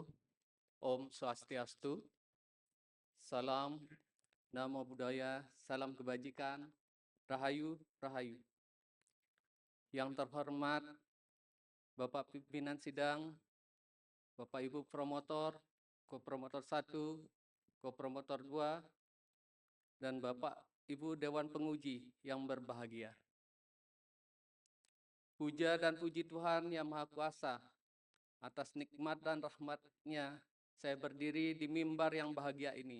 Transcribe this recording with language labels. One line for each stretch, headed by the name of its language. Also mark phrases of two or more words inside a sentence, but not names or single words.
Indonesian: Om Swastiastu. Salam,
Pali: Namo Buddhaya,
Indonesian: salam kebajikan, Rahayu, Rahayu. Yang terhormat Bapak Pimpinan Sidang, Bapak Ibu Promotor, Kopromotor 1, Kopromotor 2, dan Bapak Ibu Dewan Penguji yang berbahagia. Puja dan puji Tuhan Yang Maha Kuasa, atas nikmat dan rahmat-Nya saya berdiri di mimbar yang bahagia ini.